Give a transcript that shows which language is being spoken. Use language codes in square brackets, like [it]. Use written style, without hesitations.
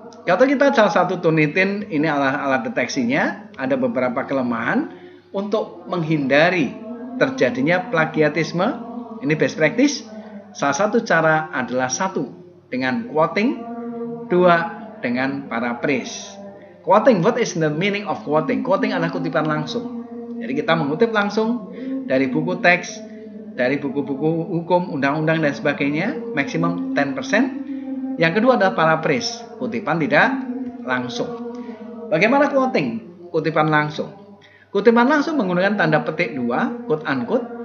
[id] Kalau kita salah satu Turnitin, ini alat deteksinya, ada beberapa kelemahan untuk menghindari terjadinya plagiatisme. Ini best practice. Salah satu cara adalah 1 dengan quoting, 2 dengan paraphrase. [en] Quoting, what is the meaning of quoting? [id] Quoting adalah kutipan langsung. Jadi kita mengutip langsung dari buku teks, dari buku-buku hukum, undang-undang dan sebagainya, maksimum 10%. Yang kedua adalah paraphrase, kutipan tidak langsung. Bagaimana quoting? Kutipan langsung. Kutipan langsung menggunakan tanda petik 2, [en] quote unquote.